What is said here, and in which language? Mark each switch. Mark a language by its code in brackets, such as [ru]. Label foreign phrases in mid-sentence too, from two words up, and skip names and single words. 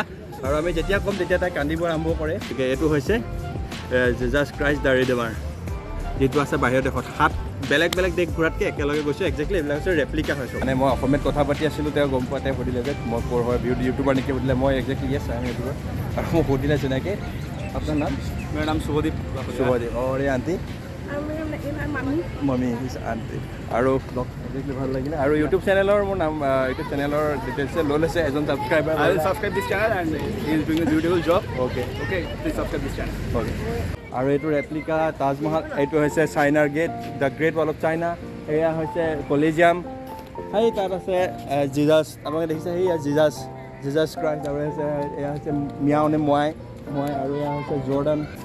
[as] আৰু আমি যেতিয়া ক'ম তেতিয়া তাই কান্দিব আৰম্ভ কৰে। গতিকে এইটো হৈছে জিজাছ ক্ৰাইষ্ট দ্য ৰিডেমাৰ, যিটো আছে বাহিৰৰ দেশত। 7 বেলেগ বেলেগ দেশ ঘূৰাতকৈ একেলগে গৈছোঁ। একজেক্টলি এইবিলাক হৈছে ৰেপ্লিকা হৈছোঁ। মানে মই অসমীয়াত কথা পাতি আছিলোঁ, তেওঁ গম পোৱা, তেওঁ সুধিলে যে মই ক'ৰ হয়, ইউটিউবাৰ নেকি সুধিলে। মই একজেক্টলি [en] yes I am YouTuber. [as] আৰু মোক সুধিলে চিনাকি, আপোনাৰ নাম? [hi] मेरा नाम शुभदीप। শুভদীপ। और ये आंटी? [en] mummy his aunty. [as] আৰু একজেক্টলি ভাল লাগিলে। আৰু ইউটিউব চেনেলৰ মোৰ নাম, ইউটিউব চেনেলৰ ডিটেইলছ লৈ লৈছে এজন ছাবস্ক্ৰাইবাৰ। [en] I will subscribe this channel and he is doing a beautiful job. অ'কে Okay, please subscribe this channel. অ'কে। [as] আৰু এইটো ৰেপ্লিকা তাজমহল, এইটো হৈছে চাইনাৰ গেট, দ্য গ্ৰেট ৱাল অফ চাইনা। এয়া হৈছে কলিজিয়াম। সেই তাত আছে জিজাছ, আপোনালোকে দেখিছে, সেয়া জিজাছ ক্ৰাইষ্ট। আৰু এয়া হৈছে মিয়াও নে মই, আৰু এয়া হৈছে জৰ্ডান।